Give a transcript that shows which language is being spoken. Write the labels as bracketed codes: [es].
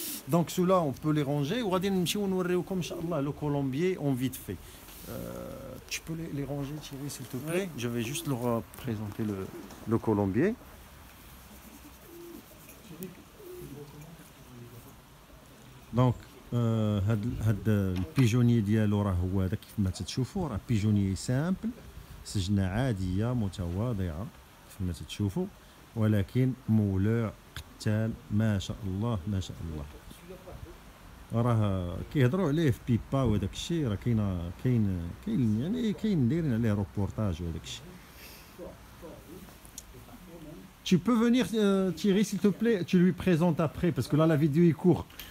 [ar] دونك سولا اون بو لي رونجي، وغادي نمشيو نوريوكم ان شاء الله [fr] لو كولومبيي اون فيت في. Tu peux les ranger, Thierry, s'il te plaît? Je vais juste leur présenter le colombier. [ar] Donc, هاد البيجوني ديالو راه هو هذا كيف ما تشوفوا، راه بيجوني سامبل، سجنه عاديه متواضعه كيف ما تشوفوا، ولكن مولوع قتال ما شاء الله ما شاء الله. راه كيهضروا عليه في بيبا وداك الشيء، راه كاين يعني دايرين عليه روبورتاج وداك الشيء. [fr] Tu peux venir Thierry s'il te plaît, tu lui présentes après parce que là la vidéo est courte.